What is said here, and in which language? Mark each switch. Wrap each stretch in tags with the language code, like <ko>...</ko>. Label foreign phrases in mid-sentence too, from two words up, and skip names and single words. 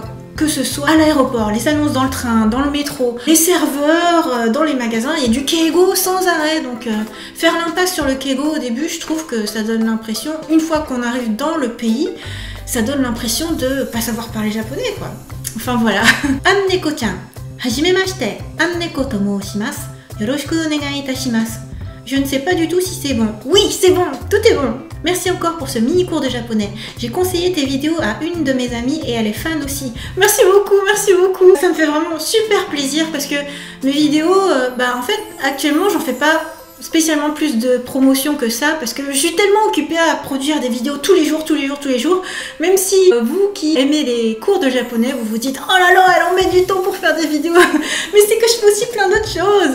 <fr>Que ce soit à l'aéroport, les annonces dans le train, dans le métro, les serveurs, dans les magasins, il y a du keigo sans arrêt. Donc faire l'impasse sur le keigo au début, je trouve que ça donne l'impression, une fois qu'on arrive dans le pays, ça donne l'impression de pas savoir parler japonais quoi. Enfin voilà.</fr> <ja>アンネコちゃん、はじめまして, アンネコと申します. よろしくお願いいたします.</ja> <fr>Je ne sais pas du tout si c'est bon. Oui, c'est bon, tout est bon. Merci encore pour ce mini cours de japonais. J'ai conseillé tes vidéos à une de mes amies et elle est fan aussi. Merci beaucoup, merci beaucoup. Ça me fait vraiment super plaisir parce que mes vidéos, en fait, actuellement, j'en fais pas spécialement plus de promotion que ça parce que je suis tellement occupée à produire des vidéos tous les jours, même si vous qui aimez les cours de japonais, vous vous dites oh là là, elle en met du temps pour faire des vidéos mais c'est que je fais aussi plein d'autres choses.</fr>